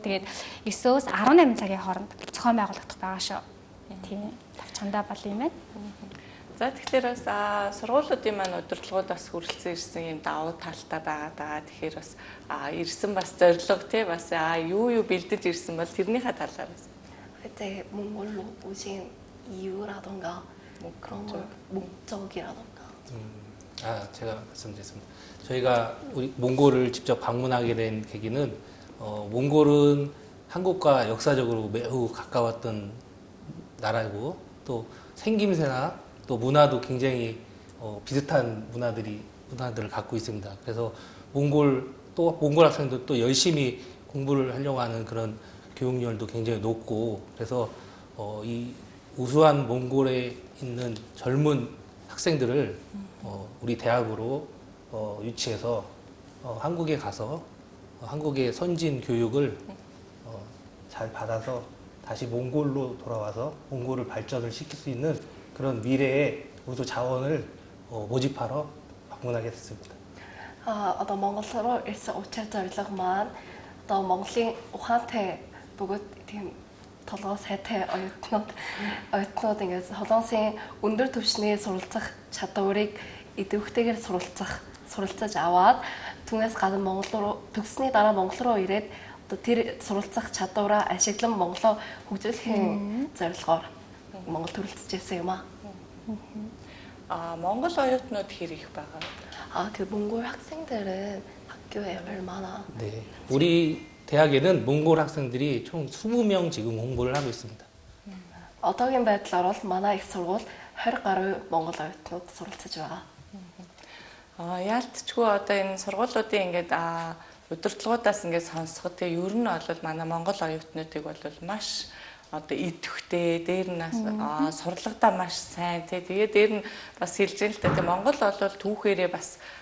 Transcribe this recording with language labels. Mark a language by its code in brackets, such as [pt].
[mn] Тэгээд 9-өөс 18 цагийн хооронд зохион байгуулагдах байгаа шүү. Тийм. Тавчхандаа бол юм байна. За тэгэхээр бас сургуулиудын маань удирдлагууд бас хүрэлцэн ирсэн юм давуу талтай байгаа даа. Тэгэхээр бас ирсэн бас зорилго тий бас юу бэлдэж ирсэн бол тэрнийхээ талаар бас. [ko] 이제 몽골로 오신 이유라던가 그런 걸 목적이라던가. 제가 말씀드리겠습니다. 저희가 우리 몽골을 직접 방문하게 된 계기는 몽골은 한국과 역사적으로 매우 가까웠던 나라이고 또 생김새나 또 문화도 굉장히 비슷한 문화들을 갖고 있습니다. 그래서 몽골 학생도 또 열심히 공부를 하려고 하는 그런 교육열도 굉장히 높고 그래서 이 우수한 몽골에 있는 젊은 학생들을 우리 대학으로 유치해서 한국에 가서 한국의 선진 교육을 잘 받아서 다시 몽골로 돌아와서 몽골을 발전을 시킬 수 있는 그런 미래의 우수 자원을 모집하러 방문하게 됐습니다. [mn] одоо Монголруу ирсэн учир зорилго маань одоо Монголын ухаантай бүгд тийм толгой сайтай оюутнууд ингээд солонгосын өндөр түвшний суралцах чадварыг идэвхтэйгээр суралцаж аваад түүнээс гадна Монгол руу төгссөний дараа Монгол руу ирээд одоо тэр суралцах чадвараа ашиглан Монголоо хөгжүүлэхийн зорилгоор Монгол төрөлцөж ирсэн юм аа. Монгол оюутнууд хэр их байгаа вэ? [ko] 그 몽골 학생들은 학교에 얼마나? 네, 우리 대학에는 몽골 학생들이 총 20명 지금 공부를 하고 있습니다. [mn] 어떠긴 байдлаар бол манай их сургууль 20 гаруй Монгол оюутнууд суралцж байгаа. Яалтчгүй одоо энэ сургуулиудын ингээд удирдлагуудаас ингээд сонсоход те ер нь бол манай Монгол оюутнуудыг бол маш одоо идэвхтэй дээр нь сурлагадаа маш сайн тий тэгээ дээр нь бас хэлж байгаа л та Монгол бол түүхээрээ бас